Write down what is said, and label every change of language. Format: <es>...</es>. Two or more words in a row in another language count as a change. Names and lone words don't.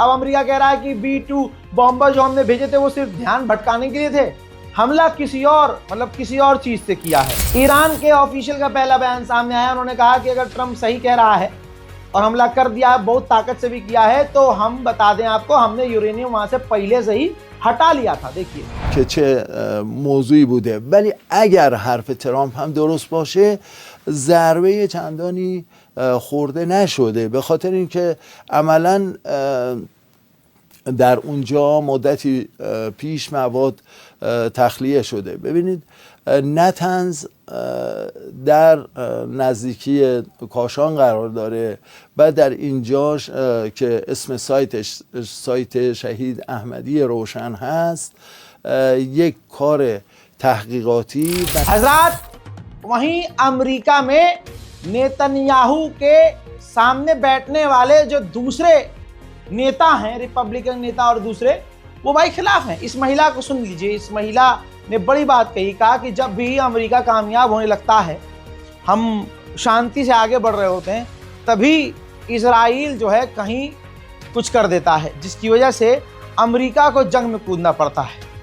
<hi>अब अमेरिका कह रहा है कि B-2 बॉम्बर जो हमने भेजे थे वो सिर्फ ध्यान भटकाने के लिए थे, हमला किसी और चीज से किया है। ईरान के ऑफिशियल का पहला बयान सामने आया, उन्होंने कहा कि अगर ट्रंप सही कह रहा है और हमला कर दिया है, बहुत ताकत से भी किया है, तो हम बता दें आपको, हमने यूरेनियम वहां से पहले से ही हटा लिया था। देखिए</hi> <fa>که چه موضوعی بوده، ولی اگر حرف ترامپ هم درست باشه ضربه چندانی خورده نشده، به خاطر اینکه عملا در اونجا مدتی پیش مواد تخلیه شده. ببینید نتنز در نزدیکی کاشان قرار داره و در اینجاش که اسم سایتش سایت شهید احمدی روشن هست یک کار تحقیقاتی</fa> <hi>हज़रात, वहीं अमेरिका में नेतन्याहू के सामने बैठने वाले जो दूसरे नेता हैं, रिपब्लिकन नेता और दूसरे, वो भाई खिलाफ हैं। इस महिला को सुन लीजिए। इस महिला ने बड़ी बात कही, कहा कि जब भी अमेरिका कामयाब होने लगता है, हम शांति से आगे बढ़ रहे होते हैं, तभी इजराइल जो है कहीं कुछ कर देता है, जिसकी वजह से अमेरिका को जंग में कूदना पड़ता है।</hi>